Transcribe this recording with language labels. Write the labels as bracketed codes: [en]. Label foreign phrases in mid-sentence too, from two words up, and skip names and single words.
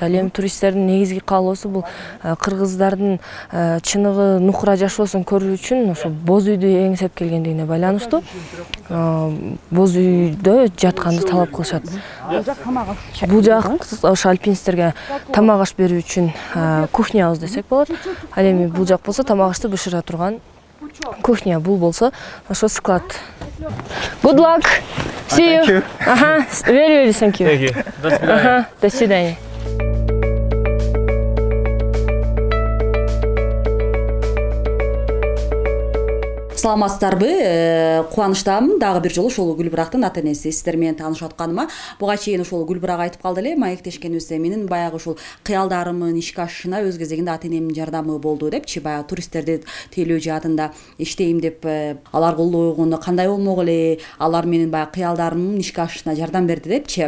[ky] Ал эми туристтердин негизги каалоосу бул кыргыздардын чыныгы нукура жашоосун көрүү үчүн ошо боз үйдү эңсеп келгендигине байланыштуу боз үйдө жатканды талап кылышат. Бул жак ошо альпинисттерге тамак аш берүү үчүн кухнябыз десек болот. Ал эми бул жак болсо тамак ашты бышыра турган кухня, бул болсо ошо склад. [en] Good luck. See you. Very thank you. Thank you. [ru] До свидания. [ky] Саламатсыздарбы? Кубанычтамын дагы бир жолу ошол Гүлбурактын ата энеси сиздер менен таанышып атканыма. Буга чейин ошол Гүлбурак айтып калды эле, маектешкенибизде менин баягы ушул кыялдарымдын ишке ашышына өз кезегинде ата энемдин жардамы болду депчи, баягы туристтерди тейлөө жаатында иштейм деп алар колдогону кандай болмок эле, алар менин баягы кыялдарымдын ишке ашышына жардам берди депчи.